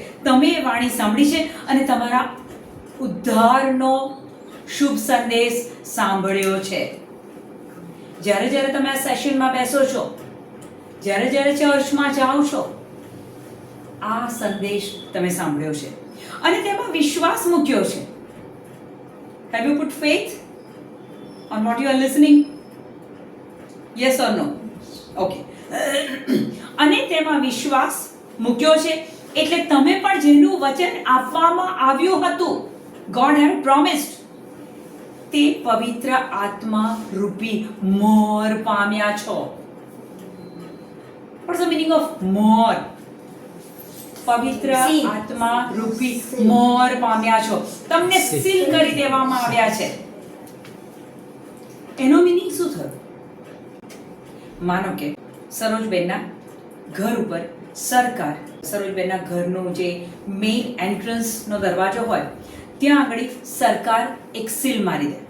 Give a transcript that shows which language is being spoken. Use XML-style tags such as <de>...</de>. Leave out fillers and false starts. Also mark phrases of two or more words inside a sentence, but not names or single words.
<gu>તમે એ વાણી સાંભળી છે અને તમારા ઉદ્ધારનો શુભ સંદેશ સાંભળ્યો છે. જ્યારે જ્યારે તમે આ સેશનમાં બેસો છો, જ્યારે જ્યારે ચર્ચમાં જાઓ છો, આ સંદેશ તમે સાંભળ્યો છે અને તેમાં વિશ્વાસ મૂક્યો છે.</gu> <en>Have you put faith on what you are listening? Yes or no? Okay.</en> <gu>અને તેમાં વિશ્વાસ મૂક્યો છે એટલે તમે પણ જેનું વચન આપવામાં આવ્યું હતું,</gu> <en>God had promised,</en> <gu>તે પવિત્ર આત્મા રૂપી મોર પામ્યા છો.</gu> <en>What's the meaning of</en> <gu>મોર? પવિત્ર આત્મા રૂપી મોર પામ્યા છો. તમને સીલ કરી દેવામાં આવ્યા છે. એનો મીનિંગ શું થયો? માનો કે સરોજબેનના ઘર ઉપર સરકાર, સરોજબેનના ઘરનો જે</gu> <en>main entrance</en> <gu>દરવાજો હોય ત્યાં આગળ સરકાર એક સીલ મારી દે.</gu>